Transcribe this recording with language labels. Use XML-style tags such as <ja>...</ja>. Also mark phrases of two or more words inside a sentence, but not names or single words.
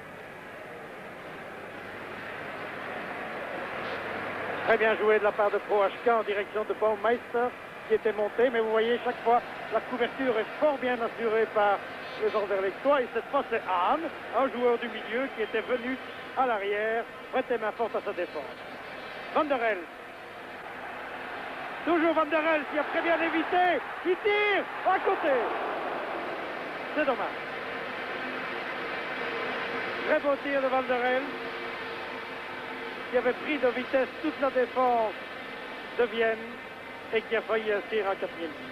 <fr>Très bien joué de la part de ProHK en direction de Baumeister qui était monté, mais vous voyez chaque fois la couverture est fort bien assurée par les Anderlechtois et cette fois c'est Hahn, un joueur du milieu qui était venu à l'arrière, prêter main forte à sa défense. Van der Elst. Toujours Van der Elst qui a très bien évité, qui tire à côté. C'est dommage. Très beau tir de Van der Elst qui avait pris de vitesse toute la défense de Vienne et qui a failli inscrire un 4e.</fr>